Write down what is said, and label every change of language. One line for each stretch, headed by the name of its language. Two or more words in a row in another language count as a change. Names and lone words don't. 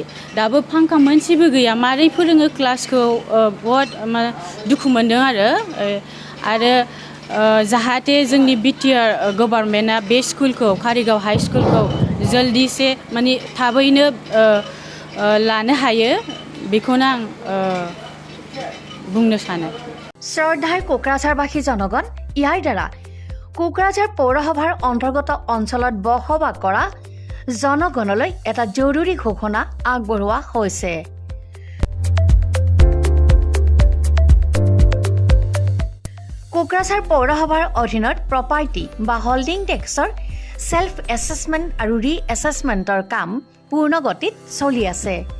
Bodo: दाबो फांखा मोनसेबो गैया। मारै फोरोङो क्लासखौ बहुद दुखु मोनदों आरो जाहाथे जोंनि
English: BTR government
Bodo: बे स्कुलखौ कारिगाव
English: high school
Bodo: जल्दिसे माने थाबैनो लानो हायो बेखौनो आं बुंनो सानो।
Assamese: শ্ৰদ্ধাৰ কোকৰাঝাৰবাসী জনগণ, ইয়াৰ দ্বাৰা কোকৰাঝাৰ পৌৰসভাৰ অন্তৰ্গত অঞ্চলত বসবাস কৰা জনগণলৈ এটা জৰুৰী ঘোষণা আগবঢ়োৱা হৈছে। কোকৰাঝাৰ পৌৰসভাৰ অধীনত প্ৰপাৰ্টি বা
English: holding tax self assessment
Assamese: আৰু
English: re-assessment
Assamese: কাম পূৰ্ণ গতিত চলি আছে।